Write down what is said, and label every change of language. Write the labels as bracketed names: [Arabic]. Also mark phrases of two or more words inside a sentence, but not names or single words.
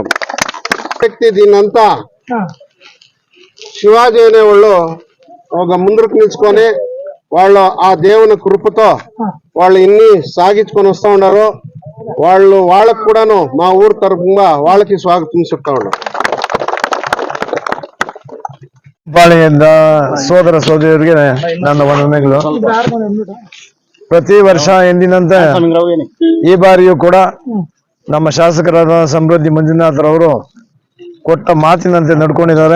[Telugu] దీన్నంతా శివాజీ అనేవాళ్ళు ఒక ముందుకు నిల్చుకొని వాళ్ళు ఆ దేవుని కృపతో వాళ్ళు ఇన్ని సాగించుకొని వస్తా ఉన్నారు. వాళ్ళకు కూడాను మా ఊరు తరఫున వాళ్ళకి స్వాగతం చెప్తా ఉన్నాం. [Kannada] ಪಾಳೆಯಿಂದ ಸೋದರ ಸೋದರಿಯರಿಗೆ ನನ್ನ ವಂದನೆಗಳು. ಪ್ರತಿ ವರ್ಷ ಎಂದಿನಂತೆ ಈ ಬಾರಿಯೂ ಕೂಡ ನಮ್ಮ ಶಾಸಕರಾದ ಸಮೃದ್ಧಿ ಮಂಜುನಾಥರವರು ಕೊಟ್ಟ ಮಾತಿನಂತೆ ನಡ್ಕೊಂಡಿದ್ದಾರೆ.